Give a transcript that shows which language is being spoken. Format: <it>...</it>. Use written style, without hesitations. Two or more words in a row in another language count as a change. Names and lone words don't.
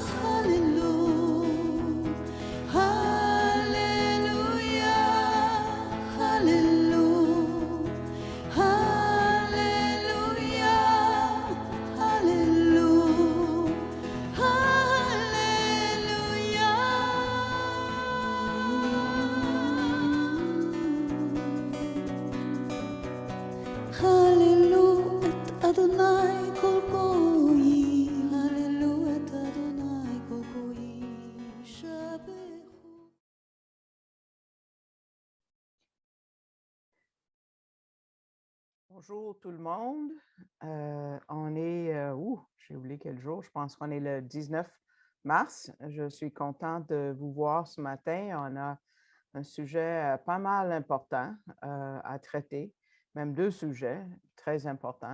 <he>הללויה, הללויה, הללו את אדוני כל גויים, הללו את אדוני כל גויים, שבחו.</he> <fr>Bonjour tout le monde. On est, j'ai oublié quel jour, je pense qu'on est le 19 mars. Je suis contente de vous voir ce matin. On a un sujet pas mal important à traiter, même deux sujets très importants.</fr>